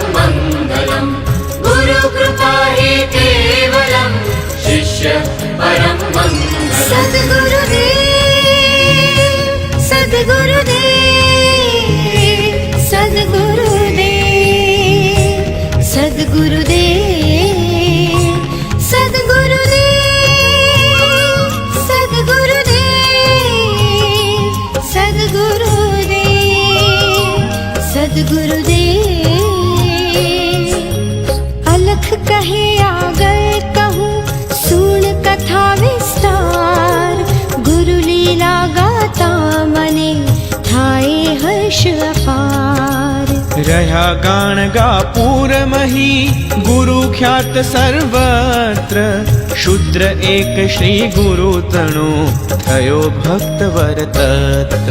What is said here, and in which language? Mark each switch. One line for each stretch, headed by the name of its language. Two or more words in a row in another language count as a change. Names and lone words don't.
Sanskrit: मंगलम गुरु कृपा ही केवलम शिष्य परम मंगलम. सद्गुरुदेव सद्गुरुदेव सद्गुरुदेव सद्गुरुदेव सद्गुरुदेव सद्गुरुदेव सद्गुरुदेव सद्गुरुदेव.
Gujarati: અલખ કહે આગર કહું સુણ કથા વિસ્તાર. ગુરુ લીલા ગાતા મને થાય હર્ષ અપાર. રહ્યા ગાણ ગાપુર મહી ગુરુ ખ્યાત સર્વત્ર. શુદ્ર એક શ્રી ગુરુ તણો થયો ભક્ત વરતત્ર.